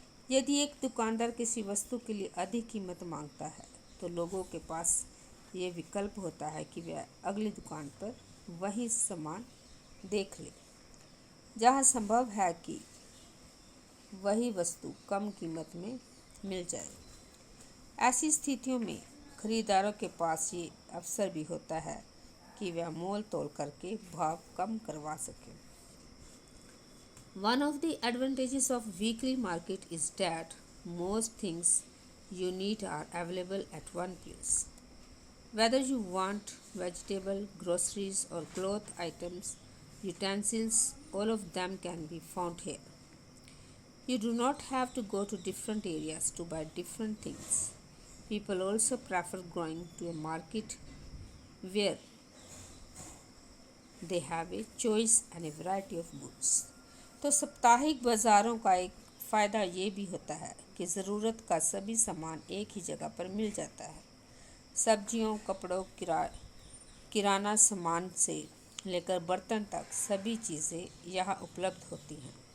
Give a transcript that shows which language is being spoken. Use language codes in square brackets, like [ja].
[hi] यदि एक दुकानदार किसी वस्तु के लिए अधिक कीमत मांगता है तो लोगों के पास ये विकल्प होता है कि वह अगली दुकान पर वही सामान देख ले, जहाँ संभव है कि वही वस्तु कम कीमत में मिल जाए। ऐसी स्थितियों में खरीदारों के पास ये अवसर भी होता है कि वह मोल तोल करके भाव कम करवा सके। [en] One of the advantages of weekly market is that most things you need are available at one place. Whether you want vegetable, groceries or cloth items, utensils, all of them can be found here. You do not have to go to different areas to buy different things. People also prefer going to a market where they have a choice and a variety of goods. [hi] तो साप्ताहिक बाज़ारों का एक फ़ायदा ये भी होता है कि ज़रूरत का सभी सामान एक ही जगह पर मिल जाता है। सब्जियों, कपड़ों, किराना सामान से लेकर बर्तन तक सभी चीज़ें यहाँ उपलब्ध होती हैं।